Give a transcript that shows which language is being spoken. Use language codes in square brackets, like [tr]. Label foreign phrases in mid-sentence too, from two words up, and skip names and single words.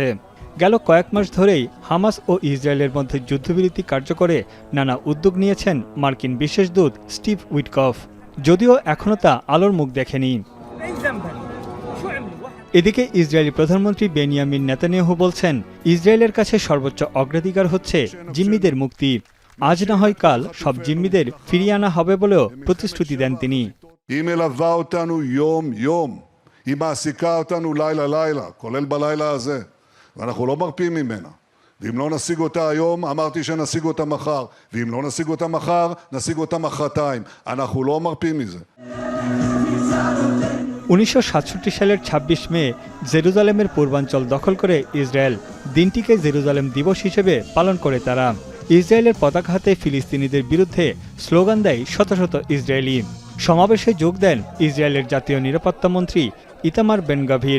[bn] গেল কয়েক মাস ধরেই হামাস ও ইসরায়েলের মধ্যে যুদ্ধবিরতি কার্যকরে নানা উদ্যোগ নিয়েছেন মার্কিন বিশেষ দূত স্টিভ উইটকফ, যদিও এখনও তা আলোর মুখ দেখেনি। এদিকে ইসরায়েলি প্রধানমন্ত্রী বেনিয়ামিন নেতানিয়াহু বলছেন, ইসরায়েলের কাছে সর্বোচ্চ অগ্রাধিকার হচ্ছে জিম্মিদের মুক্তি। আজ না হয় কাল সব জিম্মিদের ফিরিয়ে আনা হবে বলেও প্রতিশ্রুতি দেন তিনি। [he] ואנחנו לא מרפים ממנה. ואם לא נשיג אותה היום, אמרתי שנשיג אותה מחר. ואם לא נשיג אותה מחר, נשיג אותה מחרתיים. אנחנו לא מרפים מזה. [bn] ১৯৬৭ সালের ২৬ মে জেরুজালেমের পূর্বাঞ্চল দখল করে ইসরায়েল। দিনটিকে জেরুজালেম দিবস হিসেবে পালন করে তারা। ইসরায়েলের পতাকা হাতে ফিলিস্তিনিদের বিরুদ্ধে স্লোগান দেয় শত শত ইসরায়েলি। সমাবেশে যোগ দেন ইসরায়েলের জাতীয় নিরাপত্তা মন্ত্রী ইতামার বেন-গাভির।